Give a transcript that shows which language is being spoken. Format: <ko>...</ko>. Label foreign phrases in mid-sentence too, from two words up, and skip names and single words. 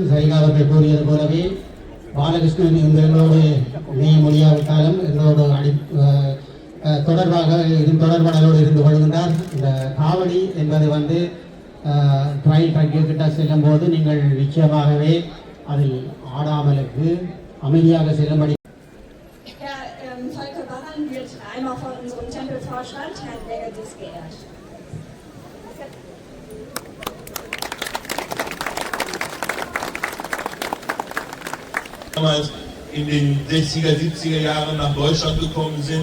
<ta>சரிகா அவர்கள் கூறியது போலவே பாலகிருஷ்ணன் எங்களோடு இணைய முடியாவிட்டாலும் எங்களோடு தொடர்பாக தொடர்பாடலோடு இருந்து கொள்கின்றார். இந்த காவடி என்பது ட்ரையல் ட்ரக்கிட்ட செல்லும் போது நீங்கள் நிச்சயமாகவே அதில் ஆடாமலுக்கு அமைதியாக செல்லும்படி.</ta> <de>Herr Volker Barran wird einmal von unserem Tempelvorstand, Herrn Bergedis, geehrt. Damals in den 60er, 70er Jahren nach Deutschland gekommen sind.</de>